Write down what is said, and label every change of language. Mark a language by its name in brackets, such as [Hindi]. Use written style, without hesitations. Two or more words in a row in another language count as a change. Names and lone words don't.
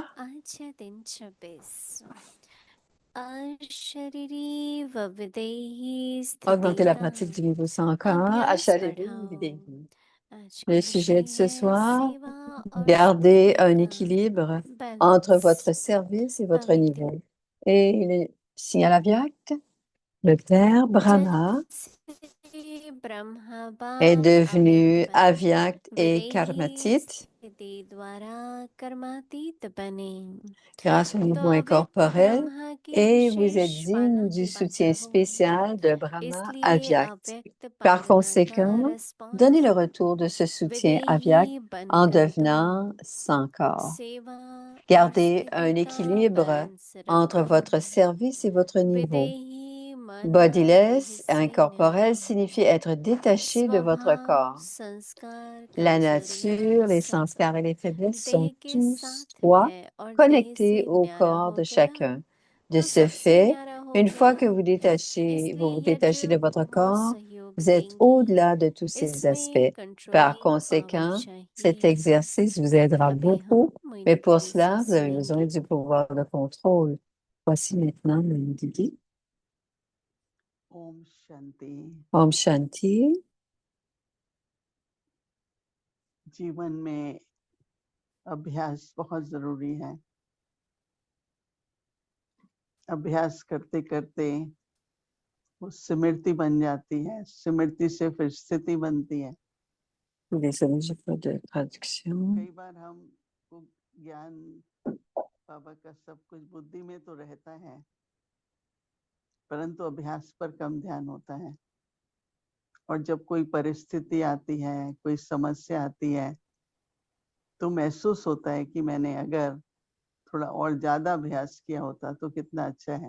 [Hindi] आज है दिन 26 अशरीरी वविदेहि [French] Augmenter la [Hindi] स्थितिः [French] pratique du niveau 100 à Shariri Videhi. [Hindi] आज [French] Le [Hindi] का [French] sujet de ce [Hindi] विषय है [French] soir, [Hindi] सेवा और [French] gardez un [Hindi] शुद्धि [French] équilibre [Hindi] का [French] entre balance. votre service et votre Avec niveau. Et le signal à Vyakt, le Père Brahma [Hindi] जैसे ब्रह्मा [French] est [Hindi] बाप [French] devenu [Hindi] अव्यक्त बने [French] Avyakt et [Hindi] विदेही Karmatit स्थिति द्वारा कर्मातीत बने [French] grâce au [Hindi] तो [French] niveau [Hindi] अव्यक्त [French] incorporel [Hindi] ब्रह्मा की [French] et vous êtes [Hindi] विशेष [French] digne [Hindi] पालना [French] du [Hindi] के [French] soutien [Hindi] पात्र हो [French] spécial de Brahma [Hindi] इसलिए [French] Avyakt. [Hindi] अव्यक्त [French] Par [Hindi] पालना का [French] conséquent, donnez le retour de ce soutien Avyakt [Hindi] विदेही [French] en [Hindi] बनकर [French] devenant sans corps. [Hindi] सेवा और [French] Gardez [Hindi] स्थिति [French] un [Hindi] का [French] équilibre [Hindi] बैलेंस [French] entre [Hindi] रखो [French] votre service et votre niveau. [Hindi] विदेही मन [French] Bodiless, [Hindi] देह से [French] incorporel, [Hindi] नहीं [French] signifie être détaché de votre [Hindi] स्वभाव [French] corps. [Hindi] संस्कार [French] La [Hindi] कमजोरियां [French] nature, les [Hindi] सब [French] sanskars et les faiblesses [Hindi] देह [French] sont [Hindi] के [French] tous [Hindi] साथ [French] trois [Hindi] है और देह [French] connectés [Hindi] से [French] au [Hindi] न्यारा [French] corps [Hindi] हो [French] de [Hindi] गया [French] chacun. De [Hindi] तो [French] ce [Hindi] सबसे [French] fait, [Hindi] न्यारा हो [French] une fois [Hindi] गया [French] que vous [Hindi] इसलिए [French] vous [Hindi] यज्ञ [French] détachez de votre [Hindi] वो [French] corps, [Hindi] सहयोग [French] vous êtes [Hindi] देंगे [French] au-delà de tous ces [Hindi] इसमें [French] aspects. Par [English] controlling power [French] conséquent, cet [Hindi] चाहिए [French] exercice vous aidera [Hindi] अभी हम [French] beaucoup, mais [Hindi] मोहिनी [French] pour [Hindi] दीदी से [French] cela, vous avez besoin [Hindi] सुनेंगे [French] du pouvoir de contrôle. Voici maintenant le Didi. [Hindi] ओम शांति। Om Shanti. जीवन में अभ्यास बहुत जरूरी है। अभ्यास करते करते वो स्मृति बन जाती है, स्मृति से फिर स्थिति बनती है। [French] Désolée, j'ai pas de traduction. [Hindi] कई बार हमको ज्ञान बाबा का सब कुछ बुद्धि में तो रहता है, परंतु अभ्यास पर कम ध्यान होता है। और जब कोई परिस्थिति आती है, कोई समस्या आती है, तो महसूस होता है कि मैंने अगर थोड़ा और ज्यादा अभ्यास किया होता तो कितना अच्छा है।